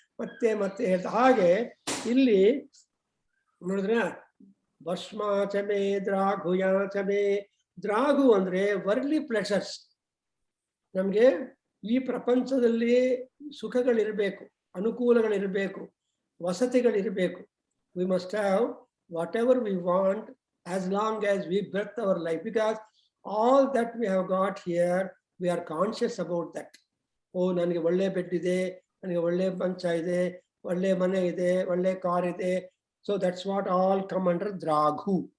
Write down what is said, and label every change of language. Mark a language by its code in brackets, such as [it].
[kn] ಮತ್ತೆ ಮತ್ತೆ ಹೇಳ್ತಾ ಹಾಗೆ ಇಲ್ಲಿ ನೋಡಿದ್ರೆ [sa] ಭಸ್ಮಾಚಮೆ ದ್ರಾಘುಯಾಚಮೆ. [kn] ದ್ರಾಘು ಅಂದ್ರೆ [en] Warli pleasures. [kn] ನಮ್ಗೆ ಈ ಪ್ರಪಂಚದಲ್ಲಿ ಸುಖಗಳಿರ್ಬೇಕು, ಅನುಕೂಲಗಳಿರ್ಬೇಕು, ವಸತಿಗಳಿರ್ಬೇಕು. [en] We must have whatever we want as long as we breathe our life, because all that we have got here we are conscious about that. [kn] ಓ ನನಗೆ ಒಳ್ಳೆ ಬೆಡ್ ಇದೆ, ನನಗೆ ಒಳ್ಳೆ ಮಂಚ ಇದೆ, ಒಳ್ಳೆ ಮನೆ ಇದೆ, ಒಳ್ಳೆ ಕಾರ್ ಇದೆ. [en] So that's what all come under Draghu.